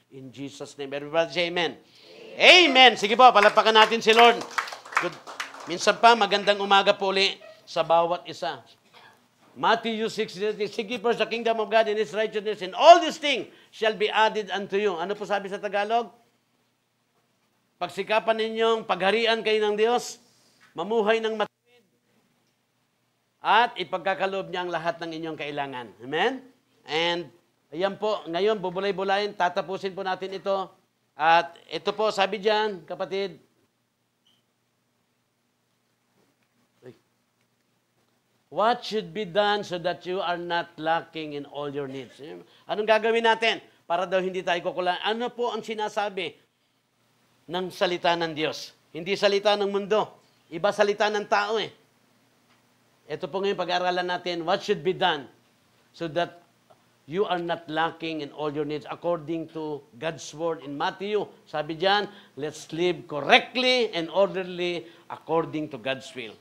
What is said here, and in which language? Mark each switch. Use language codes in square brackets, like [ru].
[en] In Jesus' name. Everybody say amen. Amen. [tl] Sige po, palapakan natin si Lord. [en] Good. [tl] Minsan pa, magandang umaga po uli sa bawat isa. [en] Matthew 6:33, seek ye first the kingdom of God and His righteousness, and all these things shall be added unto you. [tl] Ano po sabi sa Tagalog? Pagsikapan ninyong pagharian kayo ng Diyos, mamuhay ng matuwid, at ipagkakaloob niya ang lahat ng inyong kailangan. Amen? And ayan po, ngayon, bubulay-bulayin, tatapusin po natin ito. At ito po, sabi diyan, kapatid, [en] what should be done so that you are not lacking in all your needs? [tl] Anong gagawin natin para daw hindi tayo kukulangan? Ano po ang sinasabi ng salita ng Diyos? Hindi salita ng mundo. Iba salita ng tao eh. Ito po ngayon pag-aaralan natin, [en] what should be done so that you are not lacking in all your needs according to God's word in Matthew. [tl] Sabi diyan, [en] let's live correctly and orderly according to God's will.